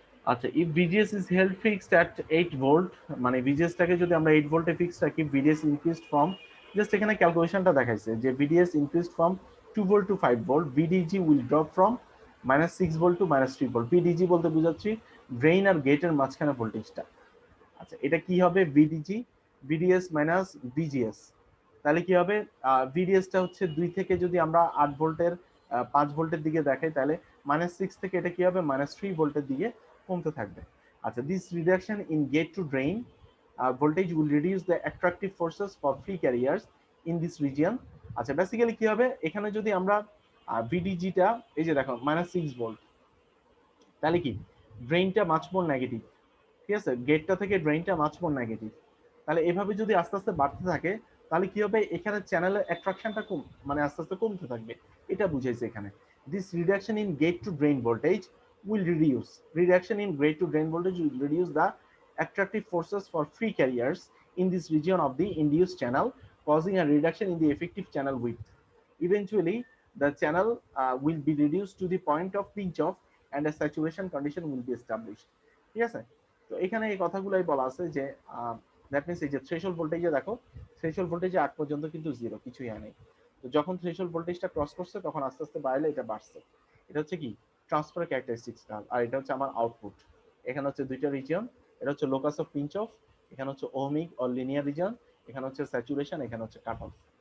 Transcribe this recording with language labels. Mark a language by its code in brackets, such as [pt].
[en] আচ্ছা, if VGS is held fixed at 8 volt, [bn] মানে VGS টাকে যদি আমরা 8 ভোল্টে ফিক্সড রাখি, [en] VDS increased from, [bn] জাস্ট এখানে ক্যালকুলেশনটা দেখাইছে যে [en] VDS increased from 2 volt to 5 volt, VDG will drop from -6 volt to -3 volt. [bn] VDG বলতে বুঝাচ্ছি ড্রেইন আর গেটের মাঝখানে ভোল্টেজটা। আচ্ছা, এটা কি হবে, VDG VDS মাইনাস VGS, তাহলে কি হবে, VDS টা হচ্ছে 2 থেকে যদি আমরা 8 ভোল্টের 5 ভোল্টের দিকে দেখাই, তাহলে -6 থেকে এটা কি হবে, -3 ভোল্টের দিকে কমতে থাকবে। [en] আচ্ছা, this reduction in gate to drain voltage will reduce the attractive forces for free carriers in this region. [bn] আচ্ছা, বেসিক্যালি কি হবে এখানে যদি আমরা ভিডিজিটা এই যে দেখো -6 ভোল্ট, তাহলে কি ড্রেইনটা মাচ মোর নেগেটিভ, ঠিক আছে, গেটটা থেকে ড্রেইনটা মাচ মোর নেগেটিভ। তাহলে এভাবে যদি আস্তে আস্তে বাড়তে থাকে তাহলে কি হবে এখানে চ্যানেলের অ্যাট্রাকশনটা কম মানে আস্তে আস্তে কমতে থাকবে, এটা বুঝাইছে এখানে। [en] This reduction in gate to drain voltage will reduce reduction in gate to drain voltage will reduce the attractive forces for free carriers in this region of the induced channel, causing a reduction in the effective channel width. Eventually the channel will be reduced to the point of pinch off and a saturation condition will be established. [bn] ঠিক আছে, তো এখানে এই কথাগুলোই বলা আছে যে that means এই যে থ্রেশহোল্ড ভোল্টেজে দেখো থ্রেশহোল্ড ভোল্টেজে আগ পর্যন্ত কিন্তু জিরো, কিছুই হয় নাই। তো যখন থ্রেশহোল্ড ভোল্টেজটা ক্রস করছে তখন আস্তে আস্তে বাড়লে এটা বাড়ছে। এটা হচ্ছে কি ট্রান্সফার ক্যারেক্টারিস্টিক্স কার্ভ, আর এটা হচ্ছে আমার আউটপুট। এখানে হচ্ছে দুইটা রিজিয়ন, এটা হচ্ছে লোকাস অফ পিঞ্চ অফ, এখানে হচ্ছে ওহমিক অর লিনিয়ার রিজিয়ন, এখানে হচ্ছে স্যাচুরেশন, এখানে হচ্ছে কাট অফ।